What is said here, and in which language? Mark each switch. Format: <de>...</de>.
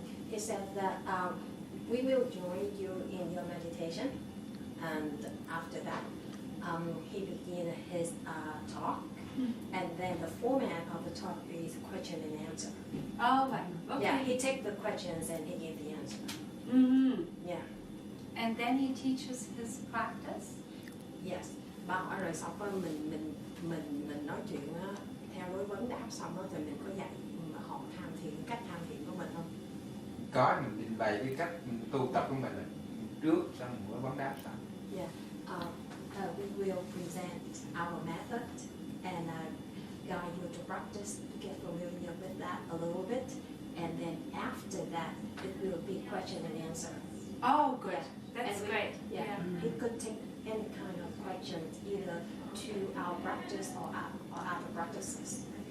<en>He said that we will join you in your meditation, and after that he began his talk, and then the format of the talk is question and answer. Oh, right. Okay. Yeah, he take the questions and he gave the answer. Yeah. And then he teaches his practice. Yes.</en> <vi>Bà hỏi rồi xong rồi mình nói chuyện theo đối vấn đáp xong rồi thì mình có dạy mà họ tham thiền, cách tham thiền của mình không? Có, mình trình bày cái cách tu tập của mình trước xong mới vấn đáp xong.</vi> <en>Yeah. We will present our method and guide you to practice, get familiar with that a little bit, and then after that it will be question and answer. Oh, good. That's great. Yeah. It could take any kind of questions, either to our practice or other practices.</en>